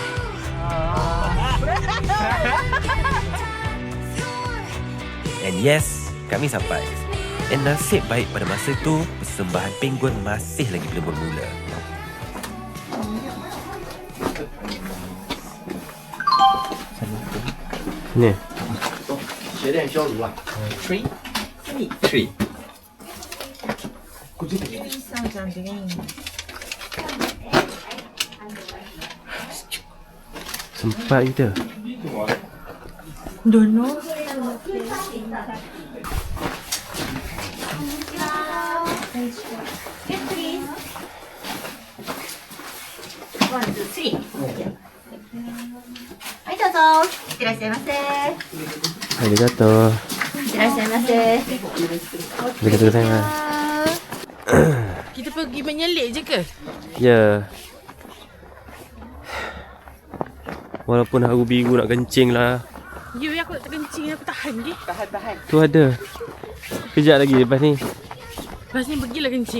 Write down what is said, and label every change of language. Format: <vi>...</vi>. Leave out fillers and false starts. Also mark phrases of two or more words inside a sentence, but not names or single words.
<en>And yes,</en> <ms>kami sampai. And nasib baik pada masa tu, persembahan penguin masih lagi belum bermula. Ni.</ms> <zh>血量消毒啊。</zh> <en>Three.</en> <zh>上涨的。</zh> <ms>Sempat kita.</ms> <en>Don't know. One, two, three.</en> <ja>はい、どうぞ。いってらっしゃいませ。い Arigato. ってらっしゃいませ。 Arigato gozaimasu.</ja> <ms>Kita pergi menyelit je ke? Ya. Walaupun haru biru nak kencing lah. Ya, aku tak kencing. Aku tahan je. Tahan. Tu ada. Kejap lagi lepas ni. Lepas ni pergilah kencing.</ms>